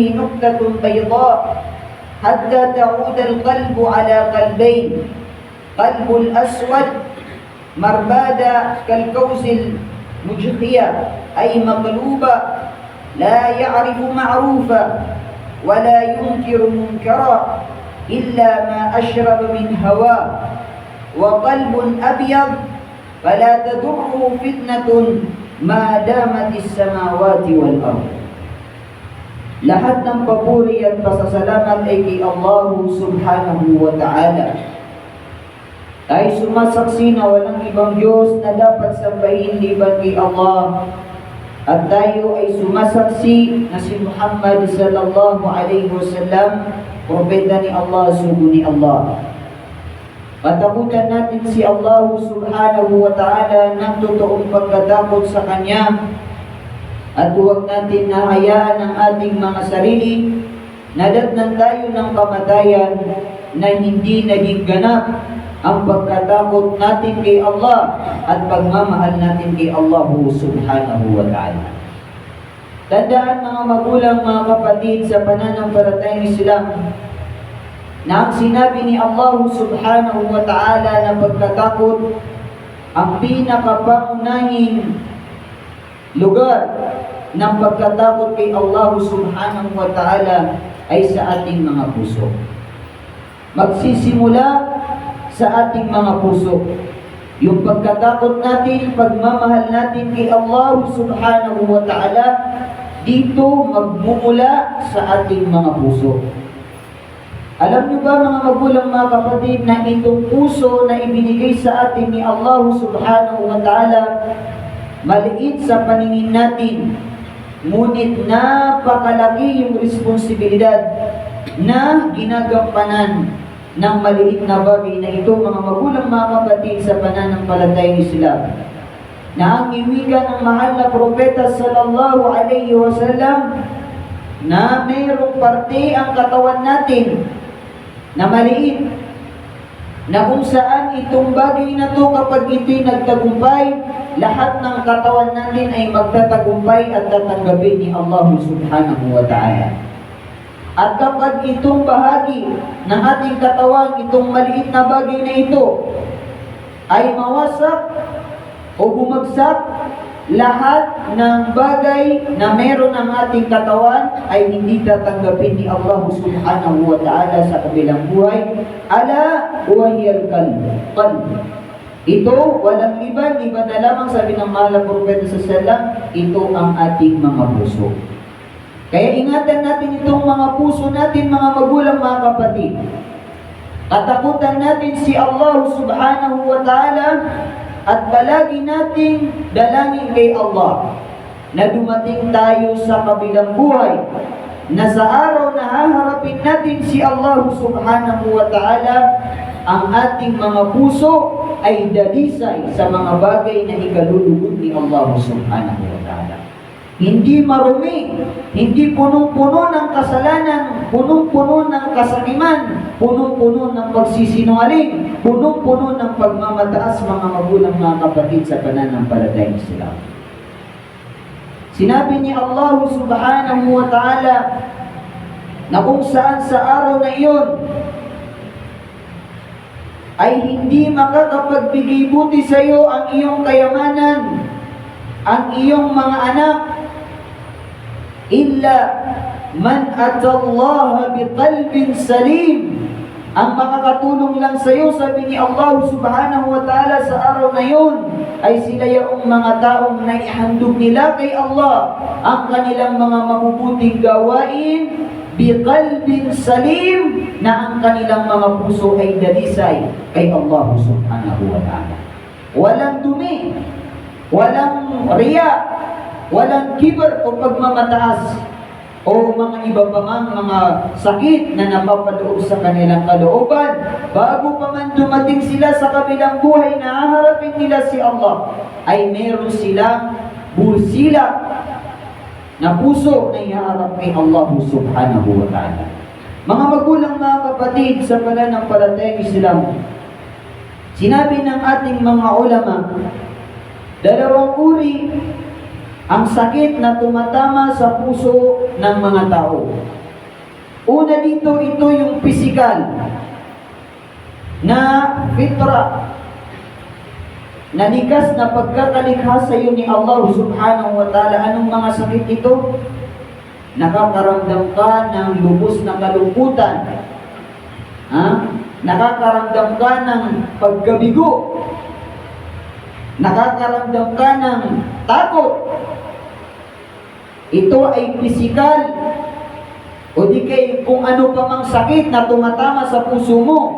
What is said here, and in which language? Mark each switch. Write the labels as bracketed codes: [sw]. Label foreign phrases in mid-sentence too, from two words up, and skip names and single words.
[ar] نكتة بيضاء، حتى تعود القلب على قلبين: قلب الأسود مربادا كالكوز المجخية، أي مقلوبة لا يعرف معروفا ولا ينكر منكرا إلا ما أشرب من هواه، وقلب أبيض فلا تضره فتنة ما دامت ال سماوات والأرض. [tl] Lahat ng papuri at pasasalamat ay kay Allah [ar] سبحانه وتعالى. [tl] Ay sumasaksi na walang ibang Diyos na dapat sambahin liban kay Allah, at tayo ay sumasaksi na si Muhammad [ar] صلى الله عليه وسلم, [tl] propeta ni Allah, sugo ni Allah. Patakutan natin si Allah [ar] سبحانه وتعالى [tl] ng totoong pagkatakot sa Kanya, at huwag natin nahayaan ang ating mga sarili na datnan tayo ng kamatayan na hindi naging ganap ang pagkatakot natin kay Allah at pagmamahal natin kay Allah [ar] سبحانه وتعالى. [tl] Tandaan mga magulang, mga kapatid, sa pananampalatayang Islam, na ang sinabi ni Allah [ar] سبحانه وتعالى [tl] na pagkatakot, ang pinakapangunahing lugar ng pagkatakot kay Allah [ar] سبحانه وتعالى [tl] ay sa ating mga puso. Magsisimula sa ating mga puso. Yung pagkatakot natin, pagmamahal natin kay Allah [ar] سبحانه وتعالى, [tl] dito magmumula sa ating mga puso. Alam niyo ba mga magulang, mga kapatid, na itong puso na ibinigay sa atin ni Allah [ar] سبحانه وتعالى, [tl] maliit sa paningin natin, ngunit napakalaki yung responsibilidad na ginagampanan ng maliit na bagay na ito, mga magulang, mga kapatid, sa pananampalatayang Islam. Na ang iwigan ng mahal na propeta [ar] صلى الله عليه وسلم [tl] na mayroong parte ang katawan natin na maliit, na kung saan itong bagay na to kapag ito'y nagtagumpay, lahat ng katawan natin ay magtatagumpay at tatanggapin ni Allah [ar] سبحانه وتعالى. [tl] At kapag itong bahagi ng ating katawan, itong maliit na bagay na ito, ay mawasak, o bumagsak, lahat ng bagay na meron ng ating katawan ay hindi tatanggapin ni Allah [ar] سبحانه وتعالى [tl] sa kabilang buhay. [ar] ألا وهي القلب. [tl] Ito, walang iba na lamang, sabi ng mahal na propeta [ar] صلى الله عليه وسلم, [tl] ito ang ating mga puso. Kaya ingatan natin itong mga puso natin, mga magulang, mga kapatid. Katakutan natin si Allah [ar] سبحانه وتعالى [tl] at palagi nating dalangin kay Allah na dumating tayo sa kabilang buhay, na sa araw na haharapin natin si Allah [ar] سبحانه وتعالى, [tl] ang ating mga puso ay dalisay sa mga bagay na ikalulugod ni Allah [ar] سبحانه وتعالى. [tl] Hindi marumi, hindi punong-puno ng kasalanan, punong-puno ng kasakiman, punong-puno ng pagsisinungaling, punong-puno ng pagmamataas, mga magulang, mga kapatid, sa pananampalatayang Islam. Sinabi ni Allah [ar] سبحانه وتعالى [tl] na kung saan sa araw na iyon ay hindi makakapagbigay buti sa iyo ang iyong kayamanan, ang iyong mga anak, [ar] إلا من أتى الله بقلب سليم. [tl] Ang makakatulong lang sa iyo, sabi ni Allah [ar] سبحانه وتعالى, [tl] sa araw na yun ay sila yung mga taong naihandog nila kay Allah ang kanilang mga mabubuting gawain [ar] بقلب سليم, [tl] na ang kanilang mga puso ay dalisay kay Allah [ar] سبحانه وتعالى. [tl] Walang dumi, walang riya, walang kibar o pagmamataas o mga iba pa mang mga sakit na napapaloob sa kanilang kalooban. Bago pa man dumating sila sa kabilang buhay na haharapin nila si Allah, ay meron silang bulsila na puso na ihaharap kay Allah [ar] سبحانه وتعالى. [tl] Mga magulang, mga kapatid, sa pananampalatayang Islam, sinabi ng ating mga ulama, dalawang uri ang sakit na tumatama sa puso ng mga tao. Una dito, ito yung physical na fitra, na likas na pagkakalikha sa iyo ni Allah [ar] سبحانه وتعالى. [tl] Anong mga sakit ito? Nakakaramdam ka ng lubos na kalungkutan. Nakakaramdam ka ng pagkabigo. Nakakaramdam ka ng takot. Ito ay pisikal o di kay kung ano pa mang sakit na tumatama sa puso mo.